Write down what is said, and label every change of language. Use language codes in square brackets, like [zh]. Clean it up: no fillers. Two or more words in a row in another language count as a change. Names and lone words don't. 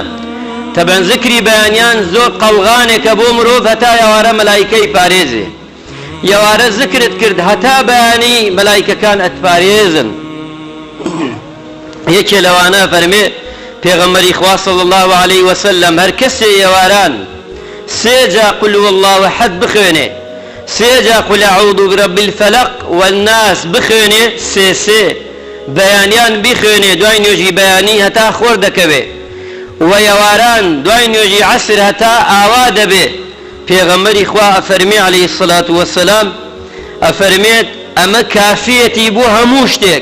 [ckb] تەبەن ذکری بەیانیان زۆر قەڵغانێکە بۆ مرۆڤ هەتا یەوارە مەلایکەی پارێزێ. یەوارە ذکرت کرد هەتا بەیانی مەلایکەکان ئەتپارێزن. یەکێ لەوانە فەرمێ پێغەمبەری خوا [ar] صلی الله علیه وسلم [ckb] هەر کەسێ یەواران سێجا [ar] قل هو الله احد [ckb] بخوێنێ، سێجا [ar] قل اعوذ برب الفلق والناس [ckb] بخوێنێ، سێ بەیانیان بخوێنێ دوای نوێژی بەیانی هەتا خۆر دەکەوێ، و یەواران دوای نوێژی عەسر هەتا ئاوا دەبێ. پێغەمبەری خوا ئەفەرمێ [ar] عەلەیهی السەڵات وەسسەلام [ckb] ئەفەرمێت ئەمە کافیەتی بۆ هەموو شتێک.